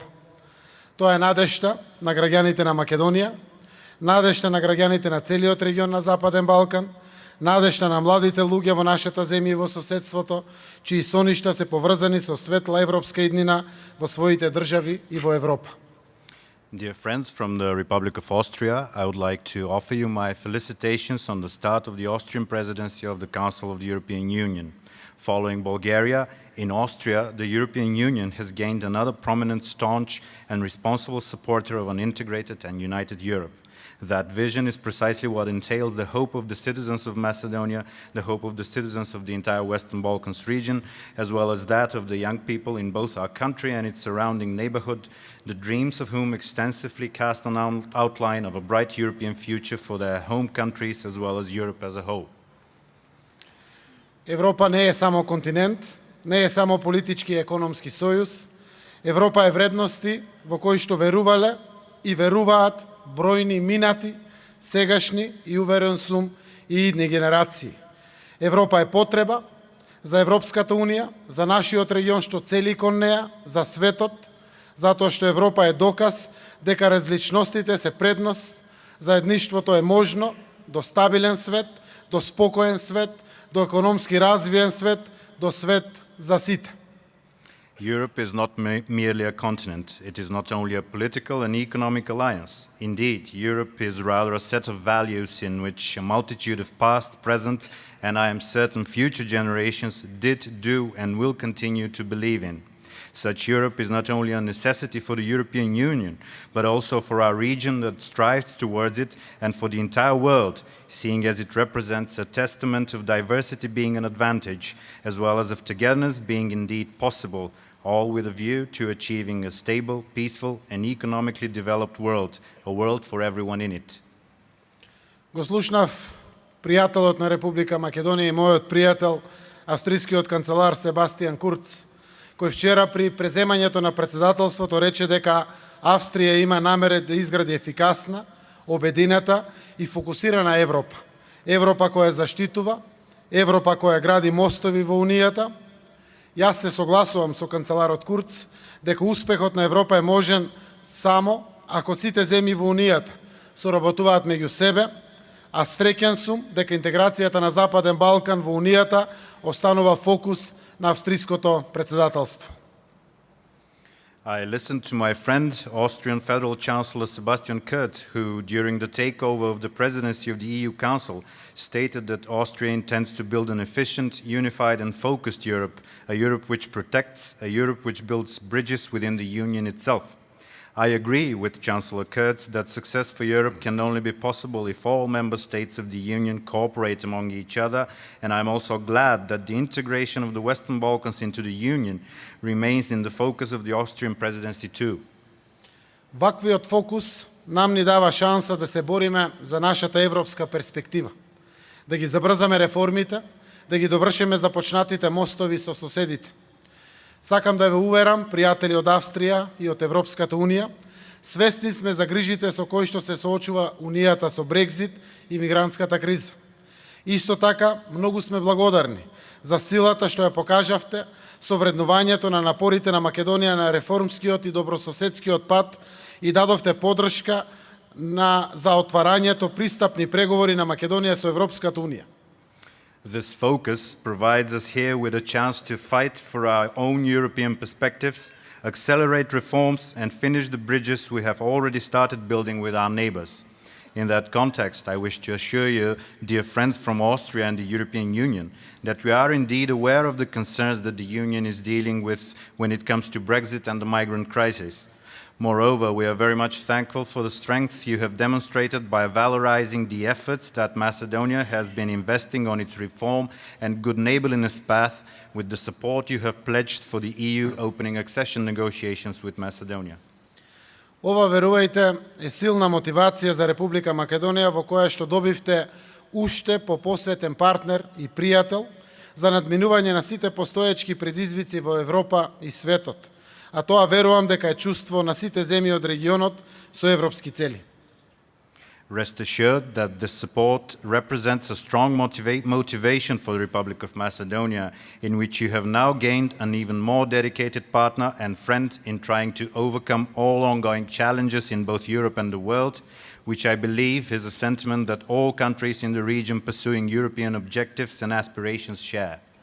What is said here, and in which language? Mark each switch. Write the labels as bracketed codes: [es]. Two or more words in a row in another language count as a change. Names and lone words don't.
[mk] Тоа е надежта на граѓаните на Македонија, надежта на граѓаните на целиот регион на Западен Балкан, надежта на младите луѓе во нашата земја и во соседството, чии соништа се поврзани со светла европска иднина во своите држави и во Европа. [en] Dear friends from the Republic of Austria, I would like to offer you my felicitations on the start of the Austrian presidency of the Council of the European Union. Following Bulgaria, in Austria, the European Union has gained another prominent, staunch and responsible supporter of an integrated and united Europe. That vision is precisely what entails the hope of the citizens of Macedonia, the hope of the citizens of the entire Western Balkans region, as well as that of the young people in both our country and its surrounding neighborhood, the dreams of whom extensively cast an outline of a bright European future for their home countries as well as Europe as a whole. [mk] Европа не е само континент, не е само политички и економски сојуз. Европа е вредности во кои што верувале и веруваат бројни минати, сегашни и уверен сум и идни генерации. Европа е потреба за Европската Унија, за нашиот регион што цели кон неа, за светот, затоа што Европа е доказ дека различностите се предност, заедништвото е можно до стабилен свет, до спокоен свет, до економски развиен свет, до свет за сите. [en] Europe is not merely a continent. It is not only a political and economic alliance. Indeed, Europe is rather a set of values in which a multitude of past, present, and I am certain future generations did, do, and will continue to believe in. Such Europe is not only a necessity for the European Union, but also for our region that strives towards it and for the entire world, seeing as it represents a testament of diversity being an advantage, as well as of togetherness being indeed possible, all with a view to achieving a stable, peaceful, and economically developed world, a world for everyone in it. [mk] Го слушнав пријателот на Република Македонија и мојот пријател, австрискиот канцелар Себастијан Курц, кој вчера при преземањето на председателството рече дека Австрија има намере да изгради ефикасна, обединета и фокусирана Европа. Европа која заштитува, Европа која гради мостови во Унијата. Јас се согласувам со канцеларот Курц дека успехот на Европа е можен само ако сите земји во Унијата соработуваат меѓу себе, а среќен сум дека интеграцијата на Западен Балкан во Унијата останува фокус на австриското председателство. [en] I listened to my friend, Austrian Federal Chancellor Sebastian Kurz, who, during the takeover of the presidency of the EU Council, stated that Austria intends to build an efficient, unified and focused Europe, a Europe which protects, a Europe which builds bridges within the Union itself. I agree with Chancellor Kurz that success for Europe can only be possible if all member states of the Union cooperate among each other, and I'm also glad that the integration of the Western Balkans into the Union remains in the focus of the Austrian presidency too. [mk] Ваквиот фокус нам ни дава шанса да се бориме за нашата европска перспектива, да ги забрзаме реформите, да ги довршиме започнатите мостови со соседите. Сакам да ве уверам, пријатели од Австрија и од Европската Унија, свесни сме за грижите со кои што се соочува Унијата со Брекзит и мигрантската криза. Исто така, многу сме благодарни за силата што ја покажавте со вреднувањето на напорите на Македонија на реформскиот и добрососедскиот пат и дадовте поддршка за отварањето пристапни преговори на Македонија со Европската Унија. [en] This focus provides us here with a chance to fight for our own European perspectives, accelerate reforms, and finish the bridges we have already started building with our neighbors. In that context, I wish to assure you, dear friends from Austria and the European Union, that we are indeed aware of the concerns that the Union is dealing with when it comes to Brexit and the migrant crisis. Moreover, we are very much thankful for the strength you have demonstrated by valorizing the efforts that Macedonia has been investing on its reform and good neighborliness path with the support you have pledged for the EU opening accession negotiations with Macedonia. [mk] Ова, верувајте, е силна мотивација за Република Македонија во која што добивте уште по посветен партнер и пријател за надминување на сите постоечки предизвици во Европа и светот. А тоа верувам дека е чувство на сите земји од регионот со европски цели. [en] Rest assured that this support represents a strong motivation for the Republic of Macedonia, in which you have now gained an even more dedicated partner and friend in trying to overcome all ongoing challenges in both Europe and the world, which I believe is a sentiment that all countries in the region pursuing European objectives and aspirations share.